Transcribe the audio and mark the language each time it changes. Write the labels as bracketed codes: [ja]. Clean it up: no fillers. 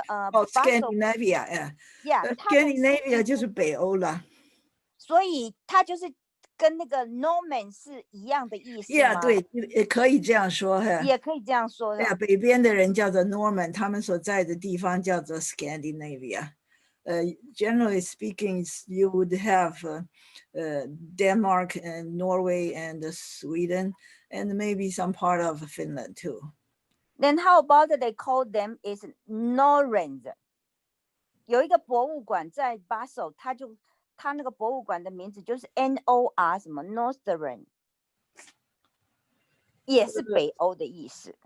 [zh] Scandinavia， Scandinavia 就是北欧了。所以它就是跟那个 Norman 是一样的意思吗？对，也可以这样说。也可以这样说。北边的人叫做 Norman， 他们所在的地方叫做 Scandinavia。 [en] Generally speaking, you would have Denmark and Norway and Sweden and maybe some part of Finland too. Then how about they call them is Norrens？ [zh] 有一个博物馆在巴首，它那个博物馆的名字就是 NOR 什么 Northern， 也是北欧的意思。